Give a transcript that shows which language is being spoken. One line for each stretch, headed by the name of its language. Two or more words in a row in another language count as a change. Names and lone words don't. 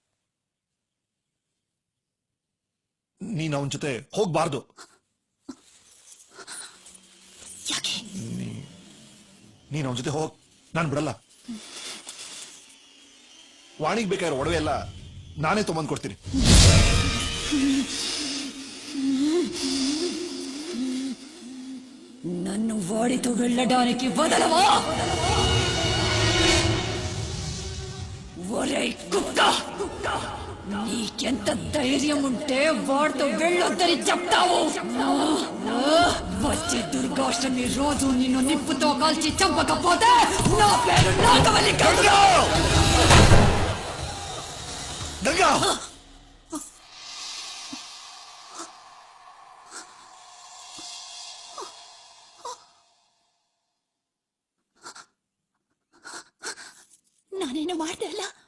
Kannada: ನೀನ್ ಅವನ ಜೊತೆ ಹೋಗ್ಬಾರ್ದು. ಯಾಕೆ? ನೀನ್ ಅವನ ಜೊತೆ ಹೋಗ್, ನಾನು ಬಿಡಲ್ಲ. ವಾಣಿಗ್ ಬೇಕಾಗಿರೋ ಒಡವೆ ಎಲ್ಲ ನಾನೇ ತೊಗೊಂಡ್ ಕೊಡ್ತೀನಿ.
Telugu: నన్ను వాడితో వెళ్ళడానికి వదలవా? ఒరే కుక్క, నీకెంత ధైర్యం ఉంటే వాడితో వెళ్ళొద్దని చెప్తావు? వచ్చే దుర్గాష్టమి రోజు నిన్ను నిప్పుతో కాల్చి చంపకపోతే నా పేరు నాగవల్లి కాదు.
Kannada: ಗಂಗಾ, ನಾನೇನು ಮಾಡ್ದೆ ಅಲ್ಲ?